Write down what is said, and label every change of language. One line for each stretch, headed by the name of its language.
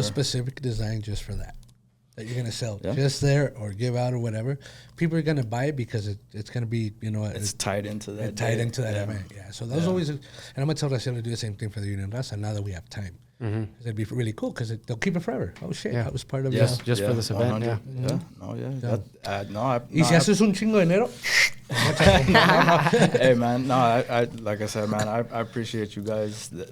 English: A specific design just for that you're going to sell just there or give out or whatever. People are going to buy it because it's going to be, it's tied into that. Event. Yeah. So those always, and I'm going to tell Raza to do the same thing for the Union Raza now that we have time. Mm-hmm. It'd be really cool because they'll keep it forever. Oh shit, that was part of just for this event. Yeah.
Spanish: Y si haces un chingo de dinero.
English: Hey man, no, I like I said, man, I appreciate you guys.